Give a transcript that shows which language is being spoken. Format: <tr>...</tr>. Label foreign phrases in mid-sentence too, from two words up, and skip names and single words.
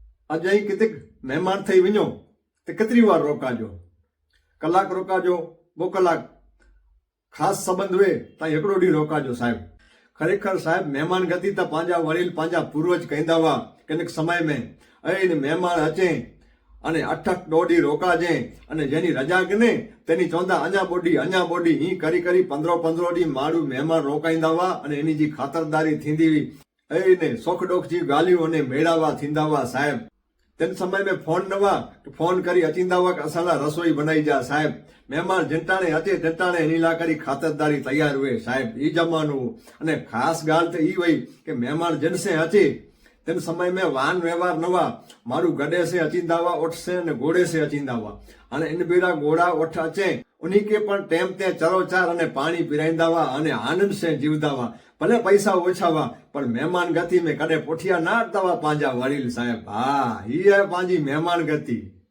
<kfr>अॼु અહીં किथे મહેમાન થઈ વञो તો केतिरी વાર રોકાજો, કલાક રોકાજો, 2 કલાક, ખાસ સંબંધ હોય તો એકડો ॾींहुं રોકાજો साहिब। खरेखर साहिब मेहमान गति तो पांजा वडील पांजा पूर्वज कहंदा हुआ कनेक समय में अरे मेहमान अचे अने 8-8 ॾोढी रोकाजे अने जेनी रजा कने तेनी चवंदा अञा बोडी ई करी करी 15-15 ॾींहं माण्हू मेहमान रोकाईंदा हुआ अने एनी जी खातरदारी थींदी हुई। अने सोख डोख जी ॻाल्हियूं अने मेड़ावा थींदा हुआ साहिब। तेन समय में फोन न हुआ तो फोन करी अचींदा हुआ कि असां लाइ रसोई बनाई जा साहिब। मेहमान जिंटाणे अचे टिंटाणे एनी लाइ करी खातरदारी तैयार हुए साहिब। ई जमानो अने खास ॻाल्हि त ई हुई कि मेहमान जिनसे अचे तेन समय में वाहन व्यवहार न हुआ, माण्हू गॾे से अचींदा हुआ, उठ से अने घोड़े से अचींदा हुआ। हाणे इन भेरा घोड़ा उठ अचे उन्हीं के पण टेम ते चरोचार अने पाणी पीराईंदा हुआ अने आनंद से जीवदा हुआ। भले पैसा ओछा हुआ पर मेहमान गति में कॾहिं पुठिया ना हटता हुआ पंहिंजा वडील साहिब। हा, ही है पंहिंजी मेहमान गति।</kfr>